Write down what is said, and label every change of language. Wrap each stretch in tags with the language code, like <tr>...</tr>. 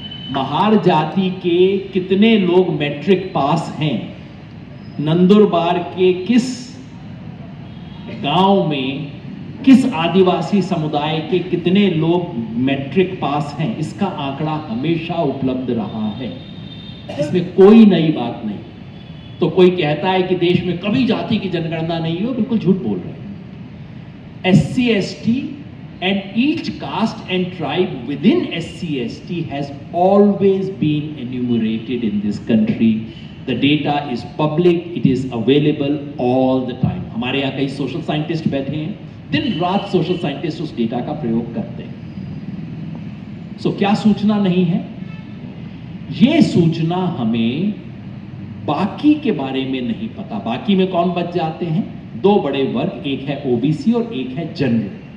<hi>महार जाति के कितने लोग मैट्रिक पास हैं, नंदुरबार के किस गांव में, किस आदिवासी समुदाय के कितने लोग मैट्रिक पास हैं, इसका आंकड़ा हमेशा उपलब्ध रहा है। इसमें कोई नई बात नहीं। तो कोई कहता है कि देश में कभी जाति की जनगणना नहीं हो, बिल्कुल झूठ बोल रहे हैं।</hi> <en>SC ST and each caste and tribe within SC ST has always been enumerated in this country. The data is public, it is available all the time.</en> <hi>हमारे यहाँ कई सोशल साइंटिस्ट बैठे हैं, दिन रात सोशल साइंटिस्ट उस data का प्रयोग करते हैं। सो क्या सूचना नहीं है? ये सूचना हमें बाकी के बारे में नहीं पता। बाकी में कौन बच जाते हैं? दो बड़े वर्ग, एक है OBC और एक है जनरल।</hi>